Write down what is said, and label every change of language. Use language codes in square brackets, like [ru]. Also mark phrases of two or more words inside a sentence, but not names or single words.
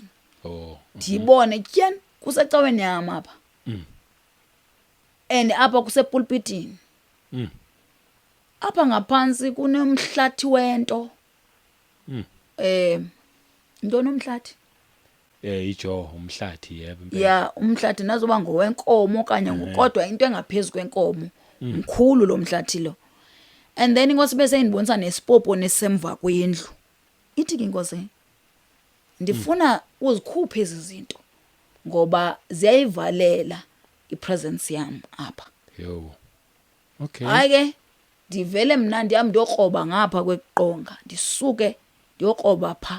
[xh] Oh. Ndibone tyeni kusecaweni yami apha. And apha kusepulpitini. [zu] Apha ngaphansi kunomhlathi wento. [xh] Into nomhlathi? [zu] Ijo umhlathi yebo impela. [xh] Yeah, umhlathi nazoba ngowenkomo kanye ngokodwa into engaphezulu kwenkomo. Mkhulu lo mhlathi lo. And then inkosi bese indibonisa nesipopo nesemva kwendlu. Ithi ke inkosi ndifuna uzikhuphe izinto ngoba ziyayivalela ipresence yami apha. [en] Yo. Okay. [xh] Hayi ke ndivele mina ndiyam ndiyokroba ngapha kweqonga ndisuke ndiyokroba pha.